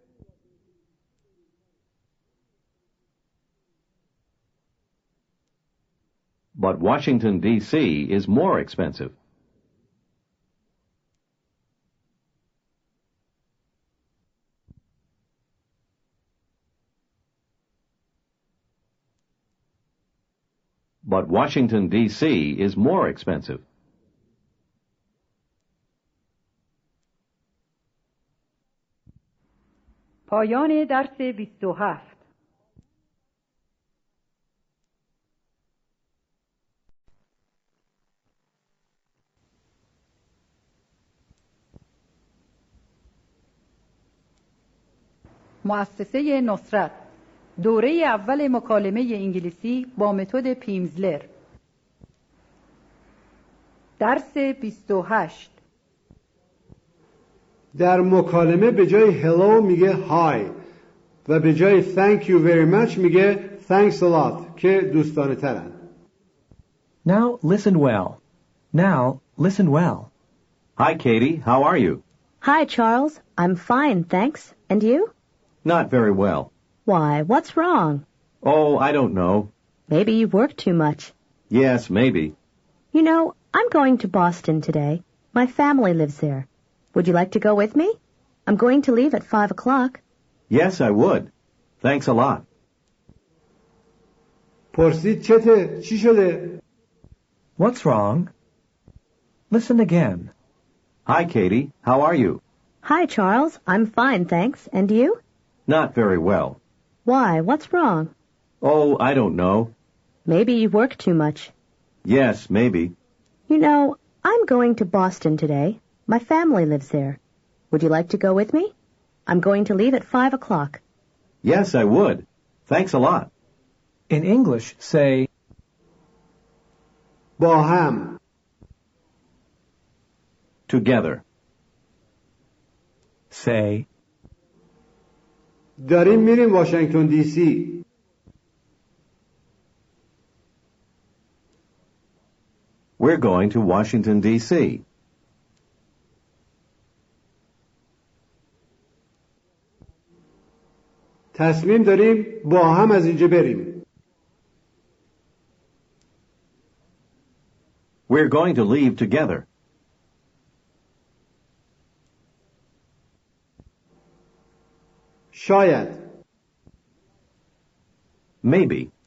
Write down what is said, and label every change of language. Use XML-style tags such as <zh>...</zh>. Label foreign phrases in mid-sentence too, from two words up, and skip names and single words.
<en>But Washington, D.C. is more expensive. But Washington, D.C. is more expensive.</en> <fa>پایان درس 27. مؤسسه نصرت، دوره اول مکالمه انگلیسی با متد پیمزلر. درس 28. در مکالمه به جای hello میگه hi. و به جای</fa> <en>thank you very much</en> <fa>میگه</fa> <en>thanks a lot</en> <fa>که دوستانه ترن.</fa> <en>Now listen well. Now listen well. Hi, Katie. How are you? Hi, Charles. I'm fine, thanks. And you? Not very well. Why, what's wrong? Oh, I don't know. Maybe you work too much. Yes, maybe. You know, I'm going to Boston today. My family lives there. Would you like to go with me? I'm going to leave at 5 o'clock. Yes, I would. Thanks a lot.</en> <fa>پرسید چته؟ چی شده؟</fa> <en>What's wrong? Listen again. Hi, Katie. How are you? Hi, Charles. I'm fine, thanks. And you? Not very well. Why, what's wrong? Oh, I don't know. Maybe you work too much. Yes, maybe. You know, I'm going to Boston today. My family lives there. Would you like to go with me? I'm going to leave at 5 o'clock. Yes, I would. Thanks a lot. In English, say,</en> <fa>با هم.</fa> <en>Together. say,</en> <fa>داریم میریم واشنگتن دی سی.</fa> <en>We're going to Washington, D.C.</en> <fa>تصمیم داریم با هم از اینجا بریم.</fa> <en>We're going to leave together.</en> <fa>شاید.</fa> <en>Maybe.</en>